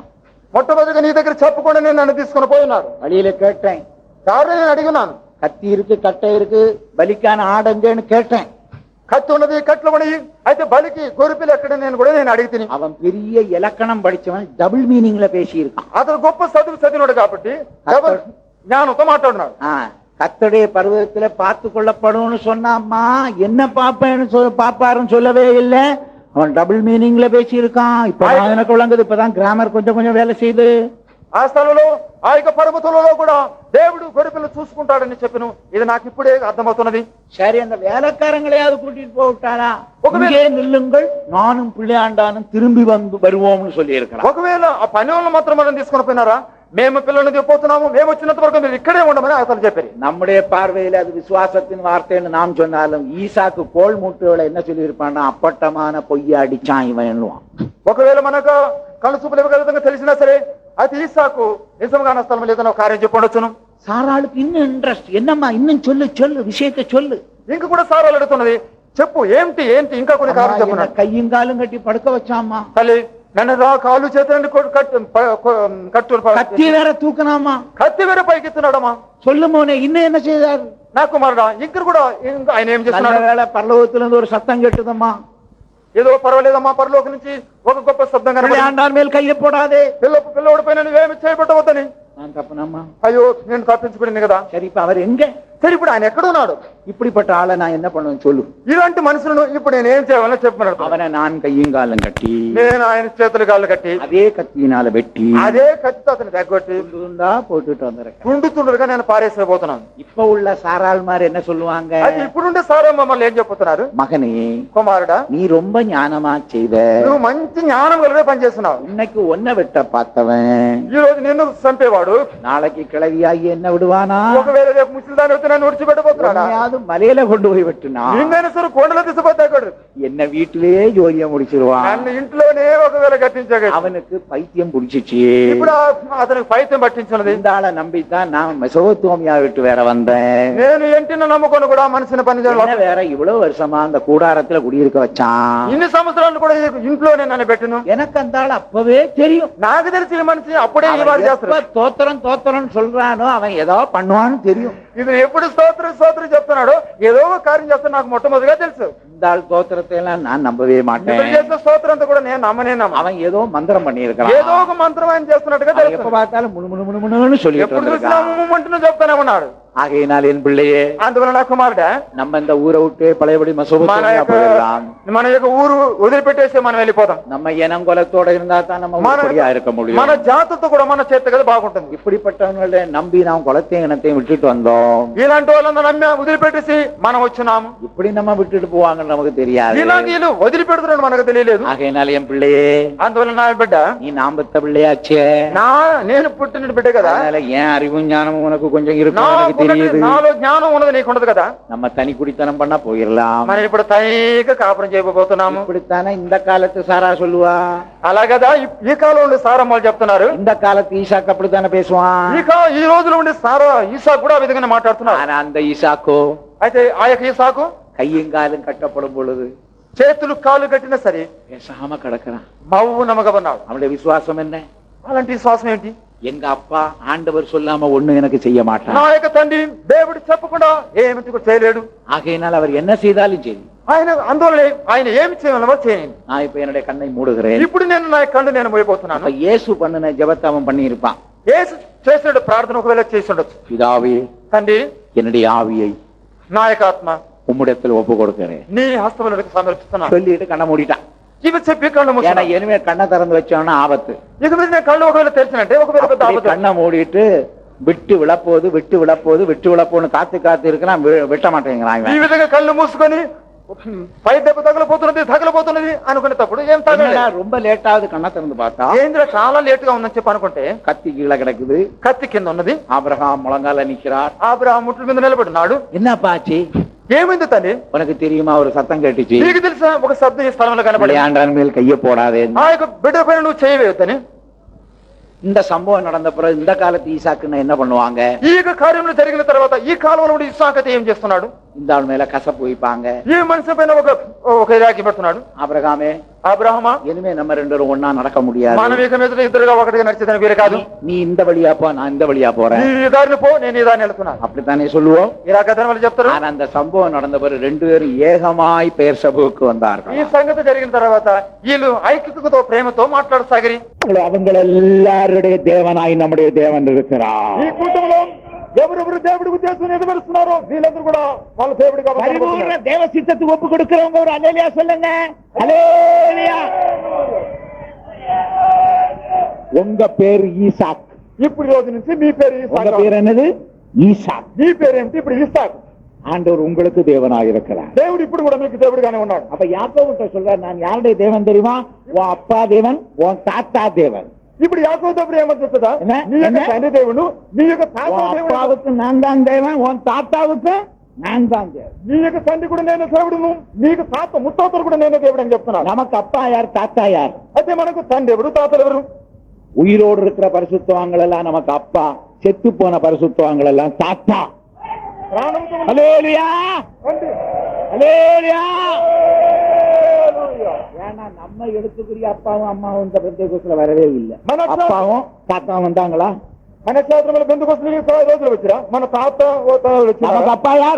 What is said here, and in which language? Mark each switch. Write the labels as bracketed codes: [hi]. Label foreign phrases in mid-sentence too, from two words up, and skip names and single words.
[te] మొట్టమొదటిగా నీ దగ్గర చెప్పకుండా నేను నన్ను తీసుకుని పోయినాడు. [ta] வழியில கேட்டேன், [te] దారిలో నేను అడిగినాను, [ta] கத்தி இருக்கு கட்டை இருக்கு பலிக்கான ஆடுங்கன்னு கேட்டேன். [te] కత్తి ఉన్నది, కట్లు ఉన్నాయి, అయితే బలికి గొర్రెపిల్ల ఎక్కడ నేను కూడా నేను అడిగి తిని. [ta] அவன் பெரிய இலக்கணம் படிச்சவன், [en] double meaningல [ta] பேசி இருக்கான். [te] అతను గొప్ప చదివినాడు కాబట్టి డబుల్ జ్ఞానంతో మాట్లాడినాడు. [ta] கத்தடைய பருவத்துல பார்த்து கொள்ளப்படும்னு சொன்னாம்மா, என்ன பாப்பாருன்னு சொல்லவே இல்லை. அவன் [en] double meaningல [ta] பேசி இருக்கான். இப்ப எனக்கு விளங்குது, இப்பதான் கிராமர் கொஞ்சம் கொஞ்சம் வேலை செய்யுது. [te] ఆ స్థలంలో ఆ యొక్క పర్వతంలో కూడా దేవుడు గొర్రెపిల్లను చూసుకుంటాడని చెప్పను. ఇది నాకు ఇప్పుడే అర్థమవుతున్నది. [ta] சரி, அந்த வேலைக்காரங்களையாவது கூட்டிட்டு போட்டாரா? இங்கே நில்லுங்கள், நானும் பிள்ளையாண்டானும் திரும்பி வருவோம்னு சொல்லி இருக்கிறான். [te] ఒకవేళ ఆ పని వాళ్ళని మాత్రం మనం తీసుకుని పోయినారా? మేము పిల్లల్ని పోతున్నాము, మేము వచ్చినంత వరకు మీరు ఇక్కడే ఉండమని అతను చెప్పారు. [ta] நம்முடைய பார்வையில் அது விசுவாசத்தின் வார்த்தைன்னு நாம் சொன்னாலும் ஈசாக்கு கோல் மூட்டுகளை என்ன சொல்லி இருப்பான்னா, அப்பட்டமான பொய்ய அடிச்சான் இவன் என்னுவான். [te] ఒకవేళ మనకు కళ్ళు చూపులు విధంగా తెలిసినా సరే అయితే ఈసాకు నిజంగా నా స్థలం లేదన్న కార్యం చెప్పొచ్చును. [ta] சாராளுக்கு இன்னும் இன்ட்ரெஸ்ட், என்னம்மா இன்னும் சொல்லு சொல்லு விஷயத்தை சொல்லு. [te] ఇంక కూడా సారాలు అడుగుతున్నది, చెప్పు ఏంటి ఏంటి ఇంకా కొన్ని కార్యం చెప్పు. [ta] கையும் காலும் கட்டி படுக்க வச்சாமா [te] తల్లి, నన్ను కాళ్ళు చేతులని కట్టు [ta] கத்தி வேற தூக்கணாமா, [te] కత్తి వేరే పైకెత్తున్నాడమ్మా. [ta] சொல்லு மோனே, இன்னும் என்ன செய்தார்? [te] నా కుమారుడా, ఇంక కూడా ఆయన ఏం చేస్తున్నాడు? [ta] வேலை பரலோகத்துல இருந்து ஒரு சத்தம் கேட்டுதம்மா. [te] ఏదో పర్వాలేదమ్మా, పరలోకం నుంచి ఒక గొప్ప శబ్దం [ta] ஆண்டான் மேல் கையை போடாதே, [te] పిల్లవాడి పైన నువ్వేమి చేయబట్టవద్దని. [ta] நான் தப்புனம்மா. [te] అయ్యో, నేను తప్పించుకుని కదా. [ta] சரி, இப்ப அவர் எங்க? [te] సరే, ఇప్పుడు ఆయన ఎక్కడున్నాడు? [ta] இப்படிப்பட்ட ஆளை நான் என்ன பண்ணுவேன் சொல்லு. [te] ఇలాంటి మనుషులను ఇప్పుడు నేను ఏం చేయాలని చెప్పినాడు. [ta] அவனை நான் கையும் காலம் கட்டி, [te] నేను ఆయన చేతులు కాళ్ళు కట్టి, [ta] அதே கத்தியினால வெட்டி, [te] అదే కత్తితో అతను దగ్గొట్టి [ta] துண்டா போட்டுட்டு வந்துருக்கேன். [te] తుండుతుండగా నేను పారేసిపోతున్నాను. [ta] இப்ப உள்ள சாராள்மார் என்ன சொல்லுவாங்க? [te] అది ఇప్పుడుండే సారా మమ్మల్ని ఏం చెప్తున్నారు? [ta] மகனே, [te] కుమారుడా, [ta] நீ ரொம்ப ஞானமா செய்த, [te] నువ్వు మంచి జ్ఞానం కలిగే పని చేస్తున్నావు. [ta] இன்னைக்கு ஒன்ன வெட்ட பார்த்தவன் [te] ఈ రోజు నిన్ను చంపేవాడు [ta] நாளைக்கு கிளவியாகி என்ன விடுவானா? [te] ఒకవేళ రేపు ముసలిదాన్ని వచ్చి నన్ను విడిచిపెట్టబోతున్నాడా? [ta] மலையில கொண்டு போய் வெட்டுனா, [te] ఇంగైనా సరే కొండలో తీసుకుపోతాడు. [ta] என்ன வீட்டிலேயே ஜோலியா முடிச்சிருவான். [te] నన్ను ఇంట్లోనే ఒకవేళ కట్టించాడు. [ta] அவனுக்கு பைத்தியம் பிடிச்சிச்சு. [te] ఇప్పుడు అతనికి పైత్యం పట్టించినది. [ta] இந்த ஆளை நம்பித்தான் நான் மெசோத்தோமியா விட்டு வேற வந்தேன். [te] నేను ఇంటిని నమ్ముకొని కూడా మనిషిని పని చేయాలి. [ta] வேற இவ்வளவு வருஷமா அந்த கூடாரத்துல குடியிருக்க வச்சான். [te] ఇన్ని సంవత్సరాలు కూడా ఇంట్లోనే నన్ను పెట్టిను. [ta] எனக்கு அந்த ஆள் அப்பவே தெரியும். [te] నాకు తెలిసిన మనిషి అప్పుడే [ta] தோத்திரம் தோத்திரம் சொல்றானோ அவன் ஏதோ பண்ணுவான்னு தெரியும். [te] ఇది ఎప్పుడు స్తోత్రం స్తోత్రం చెప్తున్నాడో ఏదో ఒక కార్యం చేస్తా నాకు మొట్టమొదటిగా తెలుసు. [ta] இந்த ஆள் தோத்திரத்தை எல்லாம் நான் நம்பவே மாட்டேன். [te] స్తోత్రం అంతా కూడా నేను నమ్మనే నమ్మ. [ta] அவன் [te] ఏదో మంత్రం [ta] பண்ணி இருக்கான். [te] ఏదో ఒక మంత్రం ఆయన చేస్తున్నట్టుగా తెలుసు. [ta] எப்ப பார்த்தாலும் முணுமுணுன்னு சொல்லி [te] ఎప్పుడు చూసినా ముమ్మంటున్నా చెప్తానే ఉన్నాడు. [ta] ஆகையினால் என் பிள்ளையே, [te] అందువల్ల నా కుమారుడా, [ta] நம்ம இந்த ஊரை விட்டு பழையபடி மெசோப்பொத்தாமியா போயிடலாம். [te] మన యొక్క ఊరు వదిలిపెట్టేసి మనం వెళ్ళిపోతాం. [ta] நம்ம இனங்கொலத்தோட இருந்தா தான் நம்ம உருப்படியா இருக்க முடியும். [te] మన జాతితో కూడా మన చేతి కదా బాగుంటుంది. [ta] இப்படிப்பட்டவங்கள நம்பி நாம் குலத்தையும் இனத்தையும் விட்டுட்டு வந்தோம். [te] ఇలాంటి వాళ్ళందరూ నమ్మి వదిలిపెట్టేసి మనం వచ్చినాము. [ta] இப்படி நம்ம விட்டுட்டு పోవాங்கன்னு நமக்கு தெரியாது. [te] ఇలాంటి వీళ్ళు వదిలిపెడుతున్నాడు మనకు తెలియలేదు. [ta] ஆகையினால் என் பிள்ளையே, [te] అందువల్ల నా బిడ్డ, [ta] நீ நாம் பெத்த பிள்ளையாச்சே, [te] నేను పుట్టిన బిడ్డ కదా, [ta] அதனால ஏன் அறிவும் ஞானமும் உனக்கு கொஞ்சம் இருக்கும் எனக்கு தெரியுது. [te] నాలో జ్ఞానం ఉన్నది నీకు ఉండదు కదా. [ta] நம்ம தனி குடித்தனம் பண்ணா போயிடலாம். [te] మనం ఇప్పుడు తైగా కాపురం చేయబోతున్నాము. [ta] இப்படித்தானே இந்த காலத்து சாரா சொல்லுவா. [te] అలాగదా ఈ కాలంలో ఉండే సారమ్మలు చెప్తున్నారు. [ta] இந்த కాలத்து ஈசாக்கு அப்படித்தானே பேசுவான். [te] ఈ రోజులో ఉండే సారా ఈసాకు కూడా ఆ విధంగా మాట్లాడుతున్నారు. [ta] ஆனா அந்த ஈசாக்கோ, [te] అయితే ఆ యొక్క ఈసాకు [ta] கையும் காலும் கட்டப்படும் பொழுது [te] చేతులు కాళ్ళు కట్టినా సరే [ta] பேசாம கிடக்கிறான். [te] మౌనముగా ఉన్నాడు. [ta] அவனுடைய விசுவாசம் என்ன? [te] అలాంటి విశ్వాసం ఏంటి? [ta] எங்க அப்பா ஆண்டவர் சொல்லாம ஒண்ணு எனக்கு செய்ய மாட்டான். [te] నా యొక్క తండ్రి దేవుడు చెప్పకుండా ఏమి చేయలేడు. [ta] ஆகையினால் அவர் என்ன செய்தாலும் சரி, [te] ఆయన అందువల్ల ఆయన ఏమి చేయాలో చేయండి. [ta] நான் இப்ப என்னுடைய கண்ணை மூடுகிறேன். [te] ఇప్పుడు నేను నా కళ్ళు నేను మోయబోతున్నాను. [ta] அப்ப இயேசு பண்ணின ஜெபத்தை அவன் பண்ணி இருப்பான். [te] యేసు చేసిన ప్రార్థన ఒకవేళ చేసి ఉండొచ్చు. [ta] பிதாவே, [te] తండ్రి, [ta] என்னுடைய ஆவியை [te] నా యొక్క ఆత్మ [ta] உம்மிடத்தில் ஒப்பு கொடுக்கிறேன் [te] నీ హస్తములకు సమర్పిస్తున్నాను [ta] சொல்லிட்டு కண்ண మూడిட்டான். [te] ఇవి చెప్పి కళ్ళు [ta] ஏன்னா இனிமே கண்ணை திறந்து வச்சோம்னா ஆபத்து. [te] ఇక మీద నేను కళ్ళు ఒకవేళ తెరిచినట్టే ఒకవేళ పెద్ద ఆపత్తు. [ta] கண்ணை மூடிட்டு விட்டு விழப்போது விட்டு விழப்போது விட்டு விழப்போன்னு காத்து இருக்கிறான், வெட்ட மாட்டேங்கிறான். [te] ఈ విధంగా కళ్ళు మూసుకొని పై దెబ్బ తగలపోతున్నది అనుకునేటప్పుడు ఏం తగలే. [ta] ரொம்ப லேட்டாவது கண்ணை திறந்து பார்த்தா [te] ఏంద్ర చాలా లేట్ గా ఉందని చెప్పి అనుకుంటే [ta] கத்தி கீழே கிடக்குது. [te] కత్తి కింద ఉన్నది. [ta] ஆபிரகாம் முழங்கால நிக்கிறார். [te] ఆబ్రహాము ముట్ల మీద నిలబడినాడు. [ta] என்னப்பா ஆச்சு? [te] ఏమైంది తండ్రి? [ta] உனக்கு தெரியுமா ஒரு சத்தம் கேட்டுச்சு. [te] నీకు తెలుసా ఒక శబ్దం ఈ స్థలంలో కనబడి, [ta] ஆண்டான் மேல் கைய போடாதே, [te] ఆ యొక్క బిడ్డ పైన నువ్వు చేయవేయొద్దని. [ta] இந்த சம்பவம் நடந்த பிறகு இந்த காலத்து ஈசாக்குன்னு என்ன பண்ணுவாங்க? [te] ఈ యొక్క కార్యములు జరిగిన తర్వాత ఈ కాలంలో ఉండి ఇస్సాకు ఏం చేస్తున్నాడు? [ta] இந்த ஆள் மேல கசப்பு வைப்பாங்க. [te] ఈ మనిషి పైన ఒక రాకి పెడుతున్నాడు. [ta] ஆபிரகாமே, [te] అబ్రహమా, [ta] இனிமே நம்ம ரெண்டு பேரும் ஒன்னா நடக்க முடியாது. [te] మనం ఇక మీద ఇద్దరుగా ఒకటిగా నడిచేదని వీరు కాదు. [ta] நீ இந்த வழியா போ, நான் இந்த வழியா போறேன். [te] నీ ఈ దారిని పో, నేను ఈ దారిని వెళ్తున్నాను. [ta] அப்படித்தானே சொல்லுவோம். [te] ఇలా కథను వాళ్ళు చెప్తారు. [ta] ஆனா அந்த சம்பவம் நடந்த பிறகு ரெண்டு பேரும் ஏகமாய் பெயர் சபுவுக்கு வந்தார்கள். [te] ఈ సంగతి జరిగిన తర్వాత వీళ్ళు ఐక్యతతో ప్రేమతో మాట్లాడసాగిరి. [ta] அவங்க எல்லாருடைய தேவனாய் நம்முடைய தேவன் இருக்கிறார். [te] ఈ కూటమిలో ఎవరెవరు దేవుడి ఉద్దేశం ఎదురుస్తున్నారో వీళ్ళందరూ కూడా వాళ్ళ దేవుడిగా [ta] பரிபூர்ண தேவ சித்தத்துக்கு ஒப்பு கொடுக்கிறவங்க ஒரு அல்லேலூயா சொல்லுங்க. அல்லேலூயா. உங்க பேர் ஈசாக். [te] ఇప్పుడు ఈ రోజు నుంచి మీ పేరు [ta] உங்க [te] ఈసాకు. [ta] பேர் என்னது? ஈசாக். [te] మీ పేరేంటి? ఇప్పుడు ఈసాకు. [ta] ஆண்டவர் உங்களுக்கு தேவனாய் இருக்கிறார். [te] దేవుడు ఇప్పుడు కూడా మీకు దేవుడిగానే ఉన్నాడు. [ta] அப்ப யாக்கோபுட்ட சொல்றார், நான் யாருடைய தேவன் தெரியுமா? உன் அப்பா தேவன், உன் தாத்தா தேவன். [te] ఇప్పుడు యాకోబు దేవుడు ఏమని చెప్తుందా? [ta] என்ன? [te] నీ యొక్క [ta] என்ன? [te] తండ్రి దేవుడు, నీ యొక్క తాత [ta] உன் [te] దేవుడు, [ta] அப்பாவுக்கு நான் தான் தேவன், உன் தாத்தாவுக்கு நான் தான் தேவன். [te] నీ యొక్క తండ్రి కూడా నేను దేవుడును, నీకు తాత ముత్తాతలు కూడా నేను దేవుడు అని చెప్తున్నాడు. [ta] நமக்கு அப்பா யார், தாத்தா யார்? [te] అయితే మనకు తండ్రి ఎవరు, తాతలు ఎవరు? [ta] உயிரோடு இருக்கிற பரிசுத்தவான்கள் எல்லாம் நமக்கு அப்பா, செத்து போன பரிசுத்தவான்கள் எல்லாம் தாத்தா. [te] ప్రాణంతో ఉన్న [ta] அல்லேலூயா. [te] తండ్రి. [ta] அல்லேலூயா. ஏன்னா நம்ம எடுத்துக்கிற அப்பாவும் அம்மாவும் இந்த பெந்தேகோஸ்துல வரவே இல்லை. அப்பாவும் தாத்தாவும் வந்தாங்களா? [te] మన క్షేత్రంలో బెందుకొస్తు రోజులు వచ్చిరా? మన తాత వచ్చిరా? [ta] நமக்கு அப்பா யார்?